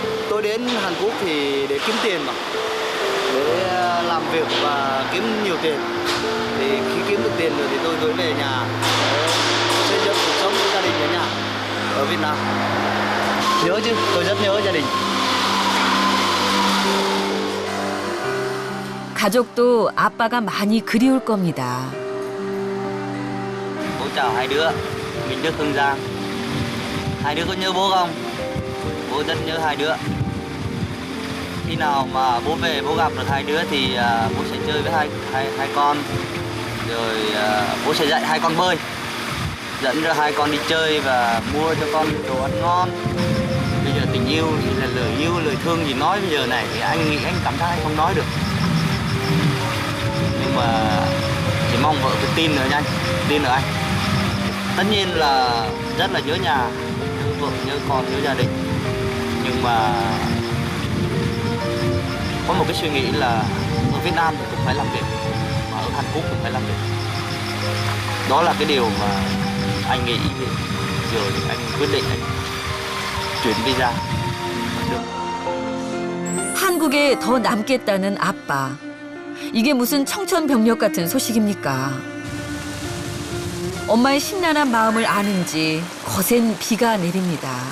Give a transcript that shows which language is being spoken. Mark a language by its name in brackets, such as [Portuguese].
[Vietnamese] Tôi đến Hàn Quốc thì để kiếm tiền mà. Để làm việc và kiếm nhiều tiền. Thì khi kiếm được tiền rồi thì tôi gửi về nhà để xây dựng cuộc sống của gia đình ở nhà ở Việt Nam. Nhớ chứ, tôi rất nhớ gia đình. [Korean] 가족도 아빠가 많이 그리울 겁니다. [Vietnamese] Bố chào hai đứa, mình Đức Hưng Giang. Hai đứa có nhớ bố không? Bố rất nhớ hai đứa. Khi nào mà bố về bố gặp được hai đứa thì bố sẽ chơi với hai con. Rồi bố sẽ dạy hai con bơi. dẫn ra hai con đi chơi và mua cho con đồ ăn ngon. Bây giờ tình yêu thì là lời yêu, lời thương gì nói bây giờ này thì anh nghĩ anh cảm thấy anh không nói được. Nhưng mà chỉ mong vợ cứ tin nữa nha anh, tin ở anh. Tất nhiên là rất là nhớ nhà, nhớ vợ, nhớ con, nhớ gia đình. Nhưng mà có một cái suy nghĩ là ở Việt Nam thì cũng phải làm việc, mà ở Hàn Quốc cũng phải làm việc. Đó là cái điều mà anh nghĩ thì rồi anh quyết định anh chuyển visa. được. [Korean] 한국에 더 남겠다는 아빠. 이게 무슨 청천벽력 같은 소식입니까? 엄마의 심란한 마음을 아는지 거센 비가 내립니다.